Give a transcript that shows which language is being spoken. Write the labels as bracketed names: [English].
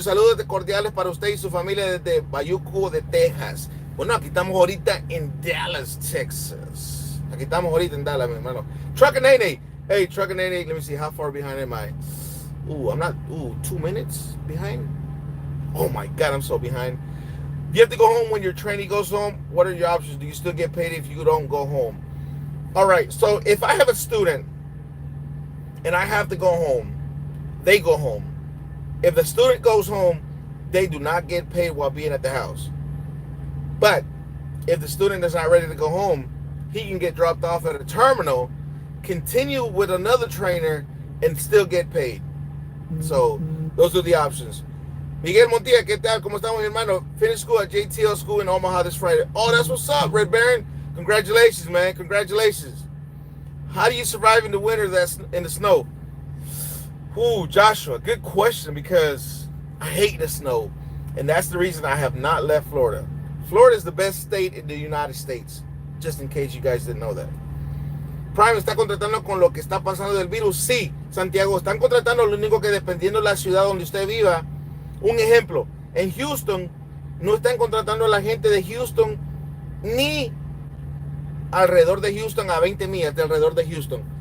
[Spanish] Saludos cordiales para usted y su familia desde Bayuco de Texas. Bueno, aquí estamos ahorita en Dallas, Texas. Aquí estamos ahorita en Dallas, mi hermano. [English] Trucker Nene. Hey, Trucker Nene. Let me see. How far behind am I? Ooh, I'm not. Ooh, 2 minutes behind? Oh my God, I'm so behind. You have to go home when your trainee goes home. What are your options? Do you still get paid if you don't go home? All right, so if I have a student and I have to go home, they go home. If the student goes home, they do not get paid while being at the house. But if the student is not ready to go home, he can get dropped off at a terminal, continue with another trainer, and still get paid. So those are the options. [Spanish] Miguel Montilla, ¿qué tal? ¿Cómo estamos, mi hermano? [English] Finished school at JTL School in Omaha this Friday. Oh, that's what's up, Red Baron. Congratulations, man. Congratulations. How do you survive in the winter that's in the snow? Ooh, Joshua, good question, because I hate the snow. And that's the reason I have not left Florida. Florida is the best state in the United States, just in case you guys didn't know that. [Spanish] Prime está contratando con lo que está pasando del virus. Sí, Santiago, están contratando lo único que dependiendo de la ciudad donde usted viva. Un ejemplo, en Houston no están contratando a la gente de Houston ni alrededor de Houston a 20 millas de alrededor de Houston.